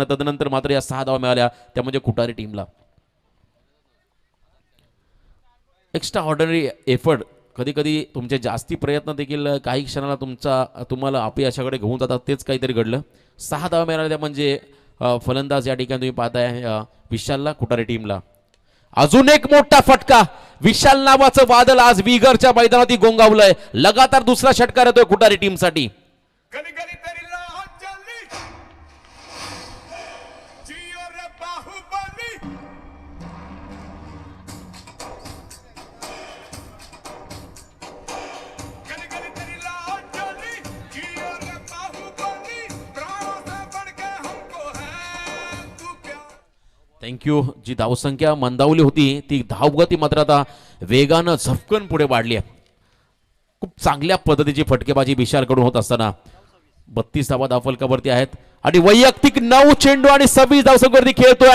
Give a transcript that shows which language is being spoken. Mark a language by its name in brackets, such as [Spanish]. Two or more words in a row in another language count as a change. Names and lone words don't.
[Marathi] तदनंतर मात्र या 6 धावा मिळाल्या, त्या म्हणजे कुटारी टीमला. [English] extra ordinary effort, [Marathi] कधी कधी तुमचे जास्ती प्रयत्न देखील काही क्षणाला तुम्हाला अपयशाकडे घेऊन जातात. तेच काहीतरी घडलं. 6 धावा मिळाल्या, त्या म्हणजे फलंदाज या ठिकाणी तुम्ही पाहताय विशालला, कुटारी टीमला. अजून एक मोठा फटका, विशाल नावाचं वादळ आज विगरच्या मैदानात गोंगावलंय. लगातार दुसरा षटकार येतोय कुटारी टीमसाठी. [Hindi] गली गली तेरी लाहौर चली, जियो रे बाहुबली. गली गली तेरी लाहौर चली, जियो रे बाहुबली. प्राणों से बढ़ के हमको है तू प्यार. [Marathi] थँक्यू. जी धावसंख्या मंदावली होती ती धावगती मात्र आता वेगानं झपकन पुढे वाढली आहे. खूप चांगल्या पद्धतीची फटकेबाजी विशालकडून होत असताना 32 धावा धावफलकावरती आहेत आणि वैयक्तिक 9 चेंडू आणि 26 धावसंख्येवरती खेळतोय.